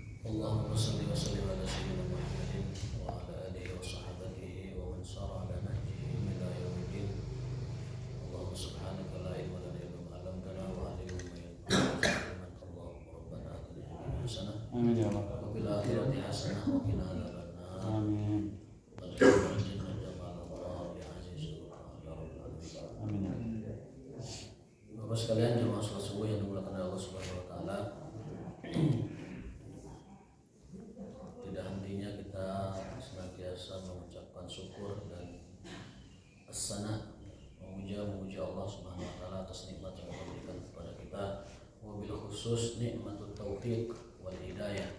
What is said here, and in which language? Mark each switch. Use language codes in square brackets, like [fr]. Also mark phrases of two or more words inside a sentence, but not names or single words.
[ar] اللهم صل وسلم على سيدنا محمد وعلى آله وصحبه ومن سار على نهجه إلى يوم الدين. اللهم سبحانك لا علم لنا إلا ما علمتنا وعلمنا ما ينفعنا. اللهم ربنا آتنا في الدنيا حسنة آمين يا الله. وفي الآخرة حسنة وقنا عذاب النار. Amin. واجعلنا الجنة مع الأبرار يا عزيز يا رب العالمين. Amin. [id] Bapak sekalian jemaah salat subuh yang dimuliakan oleh Allah [ar] سبحانه وتعالى. [id] Tidak hentinya kita senantiasa mengucapkan syukur dan as-sana, memuji Allah [ar] سبحانه وتعالى [id] atas nikmat yang Allah berikan kepada kita, [ar] وبالخصوص نعمة التوفيق والهداية.